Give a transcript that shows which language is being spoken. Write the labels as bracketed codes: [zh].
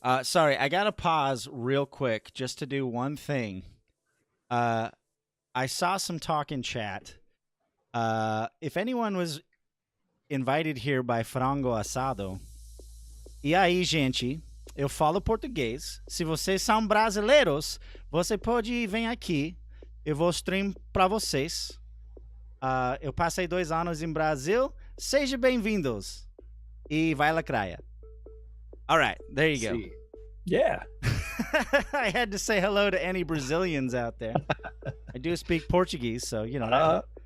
[en] Sorry, I gotta pause real quick just to do one thing. I saw some talk in chat. If anyone was invited here by Frango Assado, [pt] e aí, gente, eu falo português. Se vocês são brasileiros, você pode vir aqui. Eu vou stream para vocês. Eu passei 2 anos em Brasil. Sejam bem-vindos. E vai lacraia. [en] All right, there you go. Yeah. I had to say hello to any Brazilians out there. I do speak Portuguese, so you know.